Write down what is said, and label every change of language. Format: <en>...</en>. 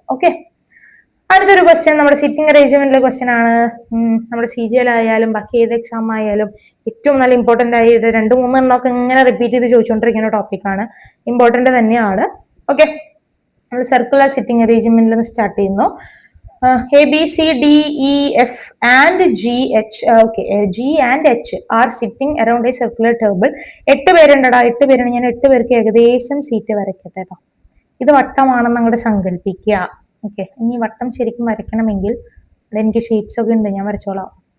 <ml>Okay, അടുത്തൊരു question നമ്മുടെ sitting അറേഞ്ച്മെന്റിലെ question ആണ്. നമ്മുടെ CGL ആയാലും ബാക്കി ഏത് എക്സാം ആയാലും ഏറ്റവും നല്ല ഇമ്പോർട്ടന്റ് ആയിട്ട് 2-3 എണ്ണമൊക്കെ ഇങ്ങനെ റിപ്പീറ്റ് ചെയ്ത് ചോദിച്ചുകൊണ്ടിരിക്കുന്ന ടോപ്പിക്കാണ്. ഇമ്പോർട്ടന്റ് തന്നെയാണ്. ഓക്കെ, നമ്മൾ സർക്കുലർ സിറ്റിംഗ് അറേഞ്ച്മെന്റിൽ നിന്ന് സ്റ്റാർട്ട് ചെയ്യുന്നു.</ml> <en>A, B, C, D, E, F and G, H. Okay, G and H are sitting around a circular table.</en> <ml>8 പേരുണ്ടടാ. 8 പേരാണ്. ഞാൻ 8 പേർക്ക് ഏകദേശം സീറ്റ് വരയ്ക്കട്ടെ കേട്ടോ. ഇത് വട്ടമാണെന്ന് അങ്ങോട്ട് സങ്കല്പിക്കുക. ഓക്കെ, ഇനി വട്ടം ശരിക്കും വരയ്ക്കണമെങ്കിൽ എനിക്ക് ഷേപ്സ് ഒക്കെ ഉണ്ട്, ഞാൻ വരച്ചോളാം.</ml>